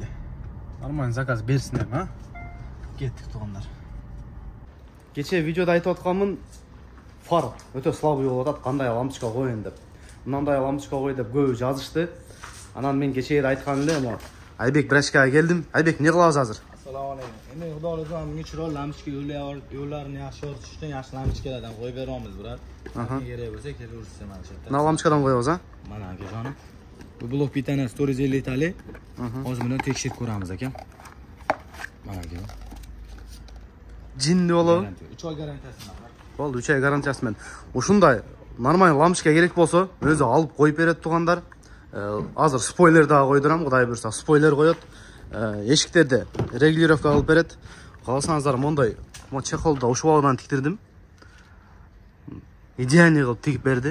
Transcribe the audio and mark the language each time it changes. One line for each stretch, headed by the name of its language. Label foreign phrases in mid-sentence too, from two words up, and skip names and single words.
Russian: Нормальный заказ
Kyrgyz: берсин эми, а? Кеттик тугандар. Кече видеода айтып атканмын, фар өтө слабый болуп атат, кандай лампочка коеюн деп. Мындай лампочка кой деп көбү жазышты. Анан мен кече айткан эле, Айбек Брашкага келдим. Айбек, не кылабыз азыр?
Uzbek: Assalomu alaykum. Endi Xudo xohlasa menga chiroyli lampochka yo'llarini yaxshi yoritish uchun yaxshi lampochkalardan qo'yib beramiz, bular. Kerak bo'lsa kelaversiz mana shu yerda. Mana lampochkadan qo'yamiz, ha? Mana akajonim. Bu blok bitanasi 450 tali. Hozir buni tekshirib ko'ramiz aka. Mana aka.
Kyrgyz: Jinni болобу?
Uzbek: 3 oy garantiyasi bor.
Kyrgyz: Болду, 3 ай гарантиясы менен. Ушундай нормальный лампочка керек болсо, өзү алып коюп берет тугандар. Азыр спойлер дагы койдурам, Кудай буйрса, спойлер коет. Эшиктерде регулировка кылып берет. Калсаңыздар, мондай чехолду ушуалдан тиктирдим. Идеальный кылып тигип берди.